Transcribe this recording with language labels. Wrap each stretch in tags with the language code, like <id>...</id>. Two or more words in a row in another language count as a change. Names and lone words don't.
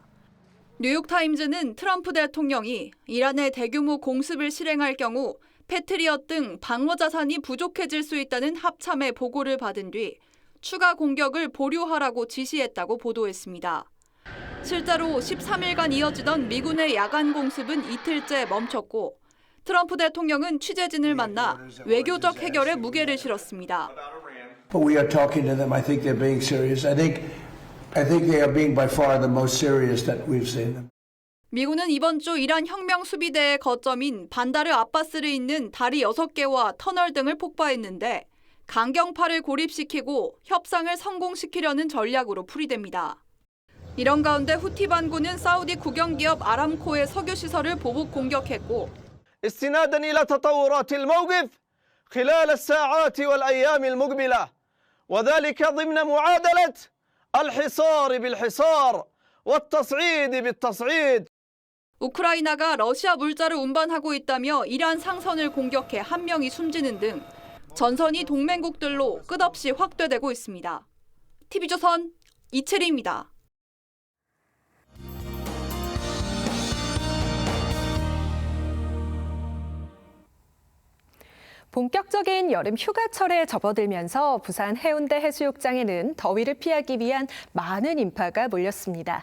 <ko>뉴욕타임즈는 트럼프 대통령이 이란의 대규모 공습을 실행할 경우 패트리엇 등 방어자산이 부족해질 수 있다는 합참의 보고를 받은 뒤 추가 공격을 보류하라고 지시했다고 보도했습니다. 실제로 13일간 이어지던 미군의 야간 공습은 이틀째 멈췄고 트럼프 대통령은 취재진을 만나 외교적 해결에 무게를 실었습니다.</ko> <en>But we are talking to them. I think they're being serious. I think they are being by far the most serious that we've seen them.</en> <ko>미군은 이번 주 이란 혁명 수비대의 거점인 반다르 아바스를 잇는 다리 6개와 터널 등을 폭파했는데 강경파를 고립시키고 협상을 성공시키려는 전략으로 풀이됩니다. 이런 가운데 후티 반군은 사우디 국영기업 아람코의 석유시설을 보복 공격했고</ko> <ar>استنادا إلى تطورات الموقف خلال الساعات والأيام المقبلة وذلك ضمن معادلة الحصار بالحصار والتصعيد بالتصعيد.</ar> <ko>우크라이나가 러시아 물자를 운반하고 있다며 이란 상선을 공격해 한 명이 숨지는 등 전선이 동맹국들로 끝없이 확대되고 있습니다. TV조선 이채리입니다. 본격적인 여름 휴가철에 접어들면서 부산 해운대 해수욕장에는 더위를 피하기 위한 많은 인파가 몰렸습니다.</ko>